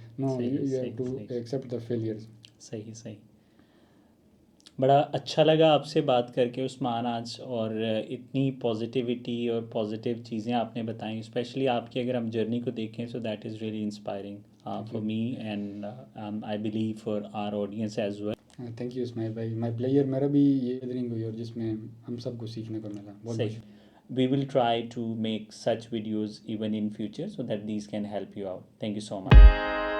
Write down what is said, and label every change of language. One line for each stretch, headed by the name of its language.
English: No, you have to accept the failures.
Urdu: صحیح صحیح. بڑا اچھا لگا آپ سے بات کر کے عثمان آج، اور اتنی پازیٹیوٹی اور پازیٹیو چیزیں آپ نے بتائیں، اسپیشلی آپ کی اگر ہم جرنی کو دیکھیں
English: So that is really inspiring for me and I believe for our audience as well. Thank you Ismail بھائی.
Urdu: مائی پلیئر میرا بھی یہ گیدرنگ ہوئی اور جس میں ہم سب کو سیکھنے کو ملا. بہت صحیح.
English: We will try to make such videos even in future so that these can help you out. Thank you so much.